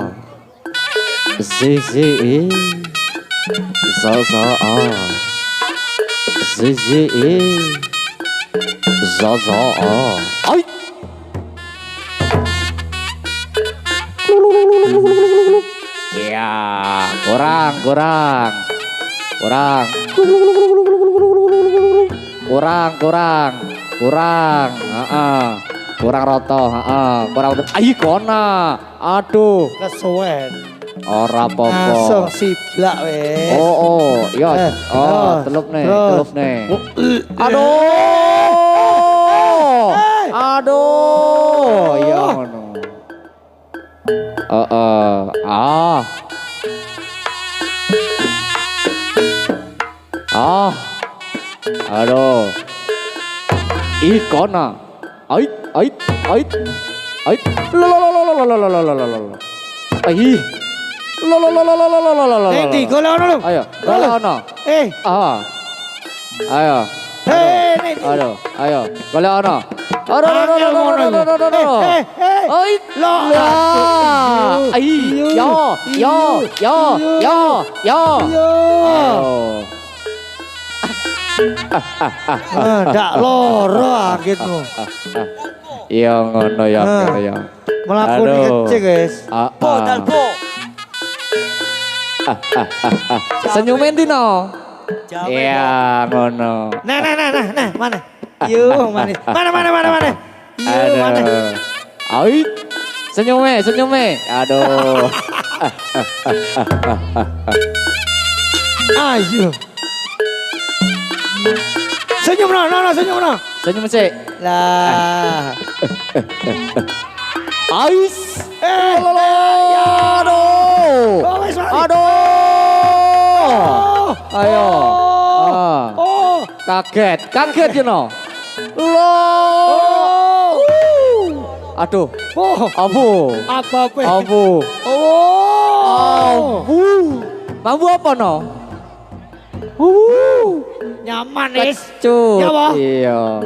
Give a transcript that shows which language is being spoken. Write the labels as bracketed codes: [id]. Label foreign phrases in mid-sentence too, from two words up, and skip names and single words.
[id] Si sa a. Si a. Ai. Ya, kurang. [jv] Kurang roto, kurang. Aikona. Aduh, Kesuwen. ora apa-apa. Langsung siblak wes. [id] Oh, iya. Telup nih. [jv] Aduh, iya ngono. Ah. Ah. Aduh. Ikona. Ait, ait, ait. Ait. Lo lo lo lo lo lo lo lo lo lo lo. Ai. Lo lo lo lo lo lo lo lo lo lo. Nanti golek ono lho. Ayo, golek ono. Ah. Ayo. Nanti. Aduh, ayo. Golek ono. Aduh, aduh, aduh, aduh, aduh, aduh, aduh. Oi, Lo. Ai, yo, yo, yo, yo, yo. Oh. Ndak loro akitmu. Iya ngono ya, ya. Melakoni Aduh. [id] kecil guys. Po. Senyumin Dino. [jv] Iya ngono. [id] Nah, mana? Yuk, manis. Mana? Yuk, mana? [jv] Aduh. Ait. Senyume. Aduh. Ayo. Senyum no. [id] Senyum sih. Lah. Ais. Aduh. [jv] Oh, wes mari. Aduh. Ayo. Ah. Oh. [id] Kaget [en] you know. Oh. Aduh. Oh. Abu. Oh. [jv] Mambu apa no? [id] Nyaman, Is. Kecut. Ya, Wah. Iya.